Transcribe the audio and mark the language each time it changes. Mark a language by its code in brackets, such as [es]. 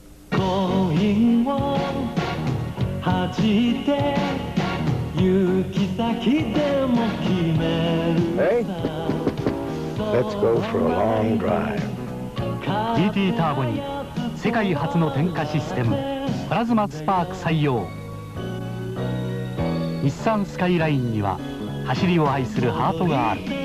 [ja] 恋を恥じて行き先でも決める [en] Hey, let's go for a long drive. [ja] TT ターボに世界初の点火システムプラズマスパーク採用。日産スカイラインには走りを愛するハートがある。